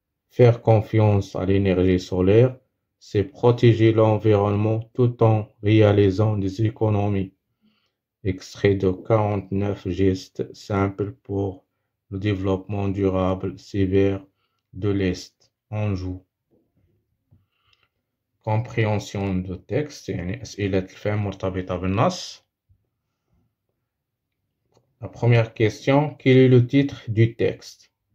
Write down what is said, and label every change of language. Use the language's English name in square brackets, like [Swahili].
[French] Faire confiance à l'énergie solaire, c'est protéger l'environnement tout en réalisant des économies. Extrait de 49 gestes simples pour le développement durable sévère de l'Est, Anjou. Compréhension de texte, [Arabic] يعني أسئلة الفهم مرتبطة بالنص. [French] La première question, quel est le titre du texte?